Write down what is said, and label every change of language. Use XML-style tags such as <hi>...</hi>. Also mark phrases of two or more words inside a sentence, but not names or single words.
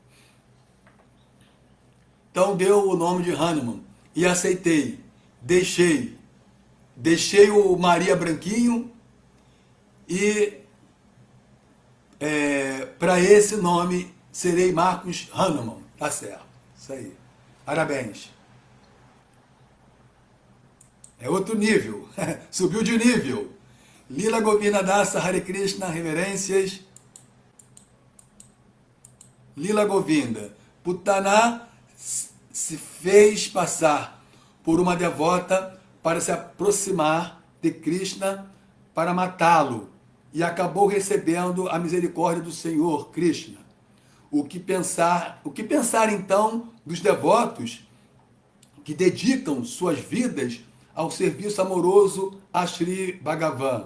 <pt>Então deu o nome de Hanuman e aceitei, deixei o Maria Branquinho e para esse nome serei Marcos Hanuman, tá certo, isso aí, parabéns. É outro nível, subiu de nível. Lila Govinda Dasa, Hare Krishna, reverências. Lila Govinda, Putana se fez passar por uma devota para se aproximar de Krishna para matá-lo e acabou recebendo a misericórdia do Senhor Krishna. O que pensar então dos devotos que dedicam suas vidas ao serviço amoroso a Shri Bhagavan?</pt>